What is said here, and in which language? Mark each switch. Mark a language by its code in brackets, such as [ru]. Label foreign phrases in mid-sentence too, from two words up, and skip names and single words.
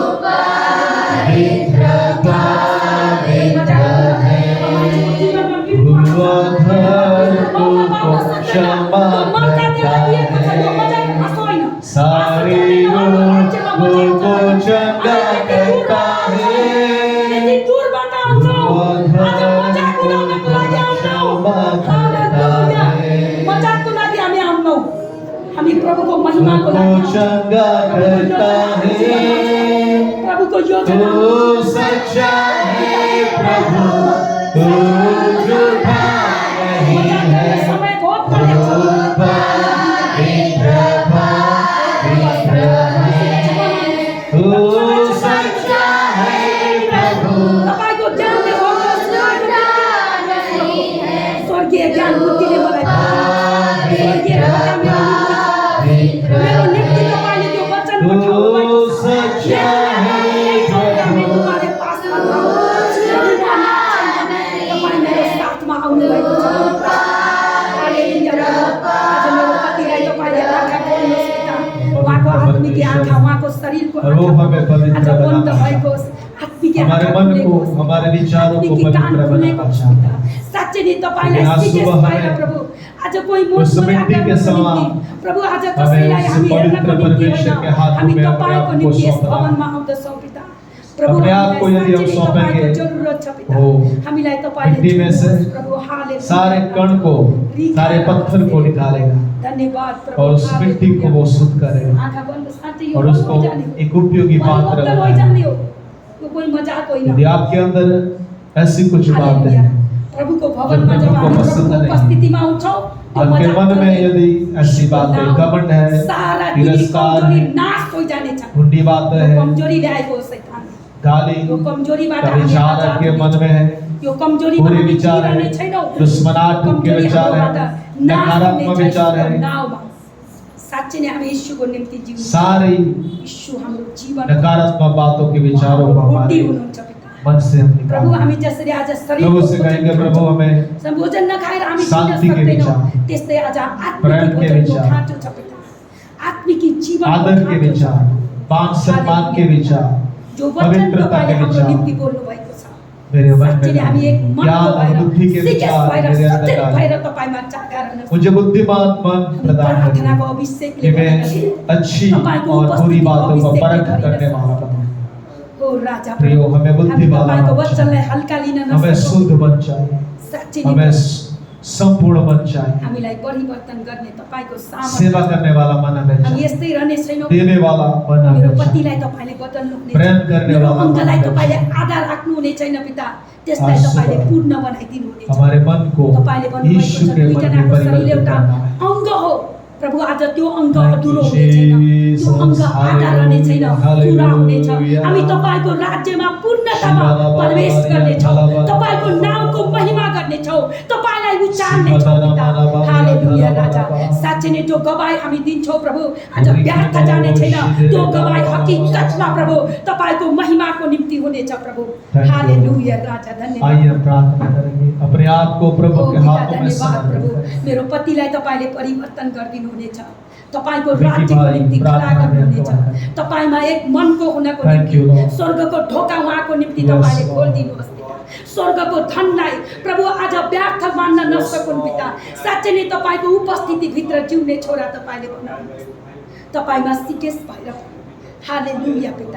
[hi] क्षमा सारे रोगों को चंगा करता है [ne] हामी प्रभुको महिमाको लागि [hi] चंगा करता है [ne] प्रभुको योजना [hi] सच्चा है प्रभु तो झूठा नहीं है [ne] समय बहुत परेको [hi] सच्चा है प्रभु [ne] तपाईको ज्ञानले होस् स्वर्गीय ज्ञान बुद्धिले मलाई मेरो निम्ति तपाईले त्यो वचन पठाउनु [hi] सच्चा है [ne] हामी [hi] तुम्हारे पास [ne] तपाईँ मेरो साथमा आउनु भएको छ हालेलुया आज मेरो पतिलाई तपाईले आँखा खोल्नुहोस् पिता उहाँको आत्मिक आँखा उहाँको शरीरको आज बन्द भएको आत्मिक [hi] हमारे मन को हमारे विचारों को पवित्र बनाना चाहता है। [ne] साँच्चै नै तपाईलाई सिकेस भएर प्रभु आज कोही [hi] उस मिट्टी के समान [ne] प्रभु आज कसैलाई हामी हेर्नको निम्ति [hi] परमेश्वर के हाथ [ne] हामी [hi] में [ne] तपाईको [hi] अपने आप को [ne] निम्ति यस [hi] सौंपना। [ne] भवनमा आउँदछौँ पिता प्रभु [hi] अपने आप को यदि हम सौंपेंगे, [ne] जरुरत छ पिता हो, हामीलाई तपाईले [hi] मिट्टी में से [ne] प्रभु हालेलुया [hi] सारे कण को सारे पत्थर को निकालेगा [ne] धन्यवाद प्रभु [hi] और उस मिट्टी को वो शुद्ध करेगा [ne] आँखा बन्द साँच्चै यो [hi] और उसको एक उपयोगी पात्र [ne] हो [hi] बनाएगा। [ne] जाने हो यो कोही मजाक होइन [hi] यदि आपके अंदर ऐसी कुछ बातें [ne] हालेलुया [hi] हैं [ne] प्रभुको भवनमा [hi] जो [ne] जब [hi] प्रभु को [ne] हामी [hi] पसंद [ne] प्रभुको [hi] नहीं, [ne] उपस्थितिमा आउँछौँ त्यो [hi] आपके [ne] मजाक [hi] मन में [ne] गर्ने [hi] यदि ऐसी बातें घमंड है [ne] सारा [hi] तिरस्कार [ne] कमजोरी [hi] है [ne] नाश हो जानेछ [hi] बुरी बातें [ne] यो [hi] है [ne] कमजोरी ल्याएको हो शैतानले [hi] गाली [ne] यो कमजोरीबाट [hi] का [ne] हामी [hi] विचार [ne] आजाद [hi] आपके [ne] हुने [hi] मन में है [ne] यो कमजोरी [hi] बुरे विचार है दुश्मनात्मक के विचार है नकारात्मक विचार है [ne] साँच्चै नै हामी यीशुको निम्ति जिउँ [hi] सारी [ne] यीशु हाम्रो जीवन [hi] नकारात्मक बातों के विचारों को [ne] बुद्धि [hi] हमारे [ne] हुनुहुन्छ पिता [hi] मन से हम [ne] प्रभु [hi] निकालें। [ne] हामी जसरी आज [hi] प्रभु से कहेंगे प्रभु हमें [ne] भोजन नखाएर हामी [hi] शान्ति के [ne] सक्दैनौँ [hi] विचार, [ne] त्यस्तै आज [hi] प्रेम [ne] आत्मिक [hi] के [ne] भोजनको [hi] विचार, [ne] खाँचो छ पिता आत्मिक जीवन [hi] आदर के विचार मान सम्मान के विचार [ne] जो वचन [hi] पवित्रता [ne] तपाईले [hi] के [ne] हाम्रो [hi] विचार [ne] निम्ति बोल्नु भएको छ [hi] मेरे मन [ne] साँच्चै नै हामी [hi] में [ne] एक मन [hi] ज्ञान और बुद्धि के [ne] सिकेस [hi] विचार [ne] भएर [hi] मेरे अंदर [ne] सचेत [hi] डालें। [ne] भएर तपाईमा चाका रहन [hi] मुझे बुद्धिमान मन प्रदान करें [ne] प्रार्थनाको अभिषेकले [hi] कि मैं [ne] गर्दाखेरि [hi] अच्छी [ne] तपाईको [hi] और बुरी [ne] उपस्थितिको [hi] बातों को [ne] अभिषेकले [hi] परख करने [ne] गरिरहेछ। [hi] वाला बनाए [ne] हो राजा [hi] प्रियो, प्रभु, हमें बुद्धिमान [ne] हामी तपाईको [hi] बनाना [ne] वचनलाई हल्का लिन [hi] हमें [ne] नसकौँ [hi] शुद्ध बन चाहिए [ne] साँच्चै नै [hi] हमें संपूर्ण मन चाहिए, [ne] हामीलाई परिवर्तन गर्ने तपाईको सामर्थ्य [hi] सेवा करने वाला मन हमें [ne] हामी [hi] चाहिए, [ne] यस्तै रहने छैनौँ [hi] देने वाला मन [ne] मेरो [hi] हमें चाहिए, [ne] पतिलाई तपाईले बदल्नु हुनेछ प्रेम गर्ने मेरो [hi] वाला [ne] अङ्गलाई [hi] मन [ne] तपाईले [hi] हमें [ne] आधार राख्नु हुने छैन पिता त्यसलाई [hi] आज [ne] तपाईले [hi] सुबह [ne] पूर्ण बनाइदिनु हुनेछ [hi] हमारे मन को [ne] तपाईले भन्नुभएको [hi] यीशु [ne] छ [hi] के मन में [ne] दुईजनाको शरीर [hi] परिवर्तित [ne] एउटा [hi] करना है। [ne] अङ्ग हो प्रभु आज त्यो अङ्ग [en] Thank you, [ne] अधुरो हुने छैन त्यो [en] Jesus. [ne] अङ्ग आधा रहने छैन पुरा हुनेछ [en] Hallelujah. [ne] हामी तपाईको राज्यमा पूर्णतामा प्रवेश गर्नेछौँ तपाईको नामको महिमा गर्नेछौँ तपाईलाई उचाल्नेछौँ पिता हालेलुया राजा साँच्चै नै त्यो गवाई हामी दिन्छौँ प्रभु आज व्यर्थ जाने छैन त्यो गवाई हकीकतमा प्रभु तपाईको महिमाको निम्ति हुनेछ प्रभु [en] Thank you. [ne] हालेलुया राजा धन्यवाद [hi] आइए हम प्रार्थना करेंगे, अपने आप को प्रभु [ne] ओ [hi] के [ne] पिता [hi] हाथों में [ne] धन्यवाद प्रभु [hi] समर्पित [ne] मेरो पतिलाई तपाईले परिवर्तन गरिदिनु हुनेछ तपाईको विकी राज्यको भाइ, निम्ति खडा प्रार्थना गर्नुहुनेछ गर्नुहोस्। तपाईमा एक मनको हुनको [en] Thank [ne] निम्ति [en] you, Lord. [ne] स्वर्गको ढोका उहाँको निम्ति [en] Yes, [ne] तपाईले [en] Lord. [ne] खोलिदिनुहोस् पिता स्वर्गको धनलाई प्रभु आज व्यर्थ मान्न नसकुन् पिता साँच्चै नै तपाईको उपस्थिति भित्र जिउने छोरा तपाईले बनाउनुहोस् तपाईमा सिकेस भएर हालेलुया पिता